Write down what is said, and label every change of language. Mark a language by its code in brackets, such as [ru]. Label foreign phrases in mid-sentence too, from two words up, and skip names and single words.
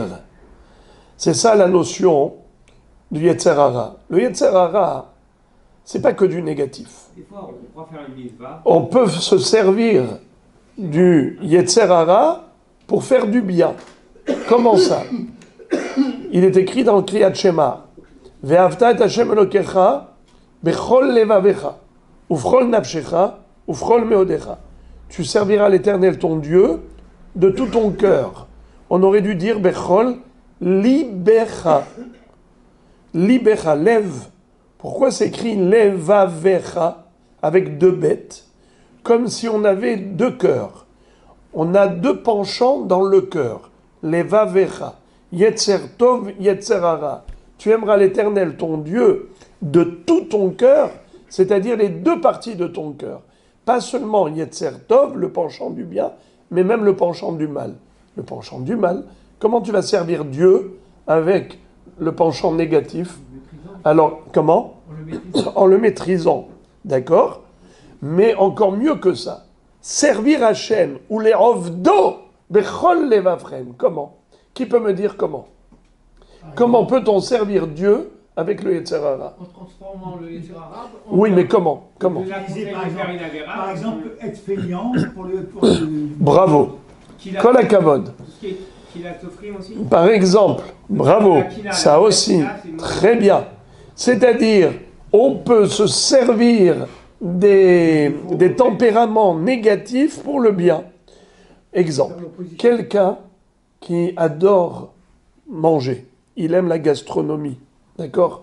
[fr] C'est ça la notion du [he] יצר הרע. [fr] Le [he] יצר הרע, [fr] c'est pas que du négatif. Des fois, on pourra faire une mitzvah. On peut se servir du [he] יצר הרע [fr] pour faire du bien. Comment ça? Il est écrit dans le Kriyat Shema, [he] ואהבת את השם אלוקיך בכל לבבך ובכל נפשך ובכל מאודך. [fr] Tu serviras l'Éternel ton Dieu de tout ton cœur. On aurait dû dire [he] בכל לבך. [fr] Libecha, lève. Pourquoi c'est écrit levavecha avec deux bêtes? Comme si on avait deux cœurs. On a deux penchants dans le cœur. [he] לבבך. יצר טוב, יצר הרע. [fr] Tu aimeras l'Éternel, ton Dieu, de tout ton cœur, c'est-à-dire les deux parties de ton cœur. Pas seulement [he] יצר טוב, [fr] le penchant du bien, mais même le penchant du mal. Le penchant du mal, comment tu vas servir Dieu avec le penchant négatif? Alors, comment? En le maîtrisant. D'accord? Mais encore mieux que ça. Servir Hachem, ou les [he] עבדו, בכל לבבכם. [fr] Comment? Qui peut me dire comment? Comment peut-on servir Dieu avec le [he] יצר הרע? [fr] En transformant le [he] יצר הרע. [fr] Oui, mais comment? Comment? Par exemple, être feignant pour le... Bravo. [he] כל הכבוד. [fr] Par exemple, bravo. Ça aussi, très bien. C'est-à-dire, on peut se servir des tempéraments négatifs pour le bien. Exemple, quelqu'un qui adore manger, il aime la gastronomie, d'accord?